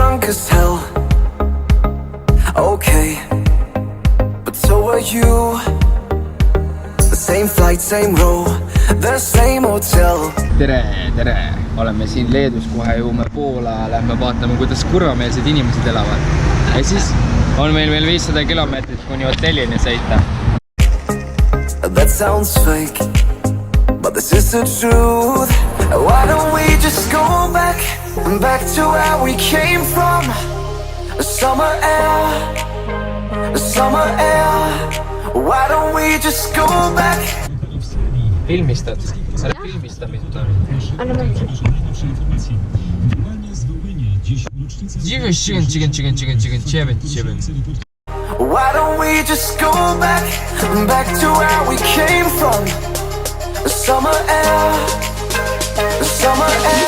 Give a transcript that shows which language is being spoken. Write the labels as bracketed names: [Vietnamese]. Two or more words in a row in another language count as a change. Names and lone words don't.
[English] as hell. Okay, but so are you. The same flight, same row, the same hotel. [Estonian] tere, oleme siin Leedus, kohe jõuame Poola, lähme vaatame, kuidas kurvameelsed inimesed elavad. Ja siis on meil veel 500 kilomeetrit kuni hotellini sõita. [English] That sounds fake, but this is the truth. Why don't we just go back to where we came from? Summer air, summer air. Why don't we just go back? [Estonian] Filmistad? Ära filmista mind. Anna mõtlen. [English] Why don't we just go back to where we came from? Summer air, summer air.